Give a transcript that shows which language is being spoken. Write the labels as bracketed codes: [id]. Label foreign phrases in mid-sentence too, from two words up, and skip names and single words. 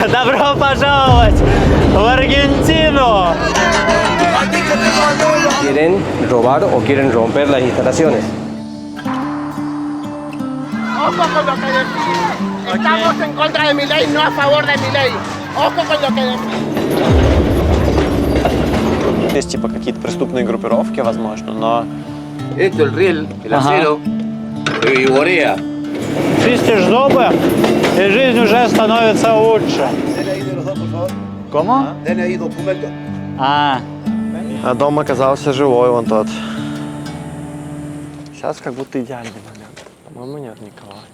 [ru] Добро пожаловать в Argentino. [es] ¿Quieren robar o quieren romper las instalaciones? Ojo con lo que decís. Estamos en contra de mi ley, no a favor de mi ley. Ojo con lo que decís. [ru] Есть типа какие-то преступные группировки, возможно, но... [es] Esto, el riel, el acero, y borea. [ru] Чистишь зубы, и жизнь уже становится лучше. [es] ¿Cómo? А, [ru] А дом оказался живой, вон тот. Сейчас как будто идеальный момент. По-моему, нет никого.